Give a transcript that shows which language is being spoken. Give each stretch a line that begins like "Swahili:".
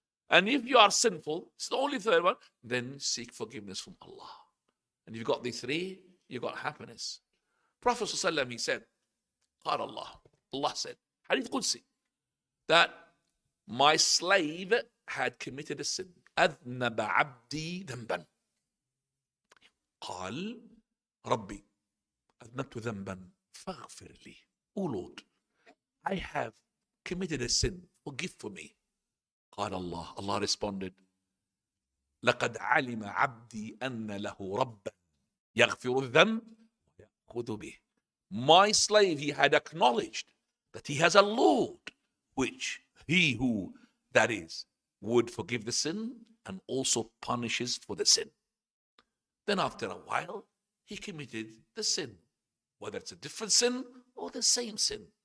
English: And if you are sinful, it's the only third one, then seek forgiveness from Allah. And if you've got the three, you've got happiness. Prophet ﷺ, he said, Allah said, Hadith Qudsi, that my slave had committed a sin.
Arabic: أذنب عبدي ذنبا. قال ربي أذنبت ذنبا فاغفر لي.
English: Oh Lord, I have committed a sin. Forgive for me.
Arabic: قال
English: Allah responded,
Arabic: لقد علم عبدي أن له ربا يغفر الذنب ويأخذ به.
English: My slave, he had acknowledged that he has a Lord, which he who, that is, would forgive the sin and also punishes for the sin. Then after a while, he committed the sin, whether it's a different sin or the same sin.